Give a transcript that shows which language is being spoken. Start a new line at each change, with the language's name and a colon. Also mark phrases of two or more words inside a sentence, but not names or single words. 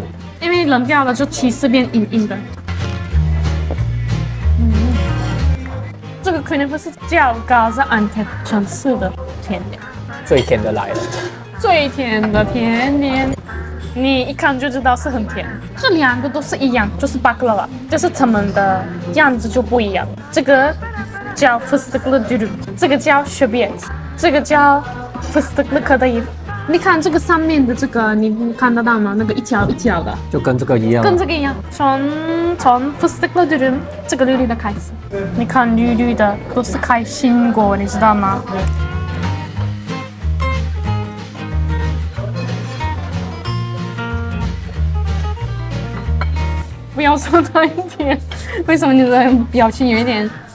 Chinese: 因为冷掉了就起司变硬硬的。这个可能不是叫嘎子安特城市的甜点，最甜的来了。最甜的甜点，你一看就知道是很甜。这两个都是一样，就是 baklava， 就是它们的样子就不一样。这个叫
Turkish: fıstıklı dürüm，
Chinese: 这个叫 şöbiyet， 这个叫
Turkish: fıstıklı kadayıf。
Chinese: 你看这个上面的这个，你看得到吗？那个一条一条的，就跟这个一样。跟这个一样。从
Turkish: fıstıklı dürüm
Chinese: 这个绿绿的开始，你看绿绿的都是开心果，你知道吗？不要说太甜，为什么你的表情有一点？